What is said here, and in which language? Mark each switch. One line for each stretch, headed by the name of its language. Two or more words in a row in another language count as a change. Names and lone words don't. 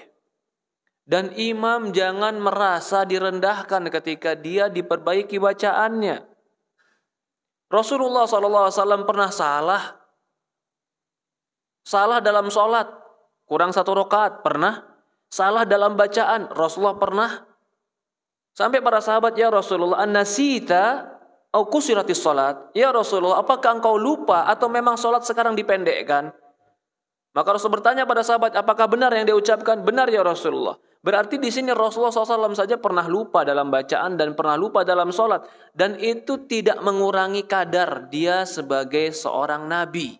Indonesian: Dan imam jangan merasa direndahkan ketika dia diperbaiki bacaannya. Rasulullah SAW pernah salah dalam sholat, kurang 1 rakaat, pernah. Salah dalam bacaan, Rasulullah pernah. Sampai para sahabat,
Arabic: ya Rasulullah, an-nasita au kusiratis sholat. Ya Rasulullah,
Indonesian: apakah engkau lupa atau memang sholat sekarang dipendekkan? Maka Rasul bertanya pada sahabat, apakah benar yang dia ucapkan? Benar
Arabic: ya Rasulullah.
Indonesian: Berarti di sini Rasulullah SAW saja pernah lupa dalam bacaan dan pernah lupa dalam sholat. Dan itu tidak mengurangi kadar dia sebagai seorang nabi.